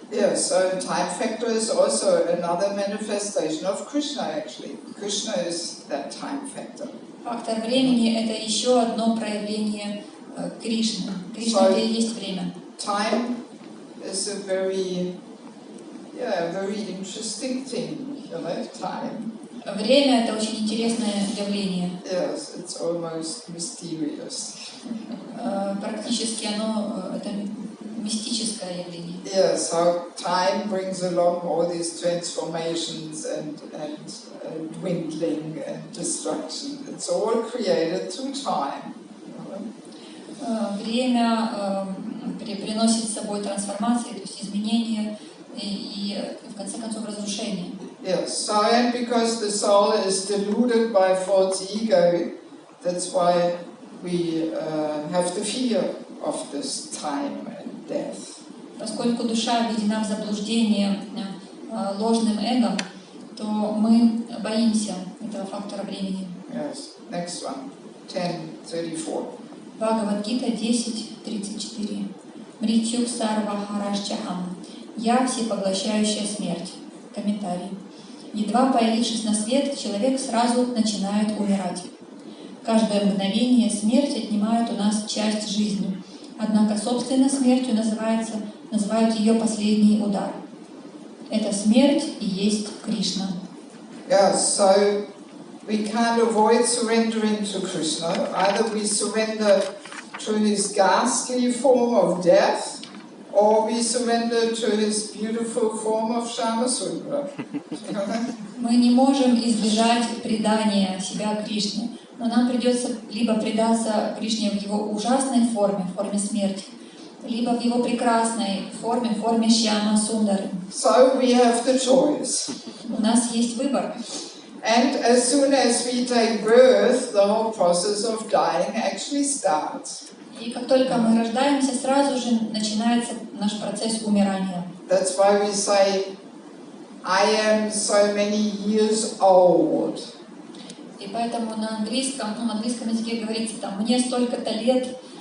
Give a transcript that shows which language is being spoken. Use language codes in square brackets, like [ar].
[en] Yeah, so time factor is also another manifestation of Krishna actually. Krishna is that time factor. [ru] Фактор времени — это еще одно проявление Кришны. Кришна — это и есть время. [en] Time is a very interesting thing, you know, time. [ru] Время — это очень интересное явление. [en] Yes, it's almost mysterious. [ru] Практически оно это мистическое явление. [en] Yes, how time brings along all these transformations and dwindling and destruction. It's all created through time. [ru] Время приносит с собой трансформации, то есть изменения и в конце концов разрушение. [en] Yes, so and because the soul is deluded by false ego, that's why we have the fear of this time and death. [ru] Поскольку душа введена в заблуждение ложным эго, то мы боимся этого фактора времени. [en] Yes, next one, 10:34. [ru] Бхагавад-гита 10:34. [sa] Мритью сарва харашчахам. [ru] Я всепоглощающая смерть. Комментарий. Едва появившись на свет, человек сразу начинает умирать. Каждое мгновение смерть отнимает у нас часть жизни. Однако собственно смертью называют ее последний удар. Эта смерть и есть Кришна. [en] Yes, so we can't avoid surrendering to Krishna. Either we surrender to his ghastly form of death, or we surrender to his beautiful form of Shyamasundara. [ru] Мы не можем избежать предания себя Кришне, но нам придется либо предаться Кришне в его ужасной форме, в форме смерти, либо в его прекрасной форме, в форме Шьяма-сундары. [en] So we have the choice. [ru] У нас есть выбор. [en] And as soon as we take birth, the whole process of dying actually starts. [ru] И как только мы рождаемся, сразу же начинается наш процесс умирания. [en] That's why we say, I am so many years old. [ru] И поэтому на английском языке говорится там, мне столько-то лет,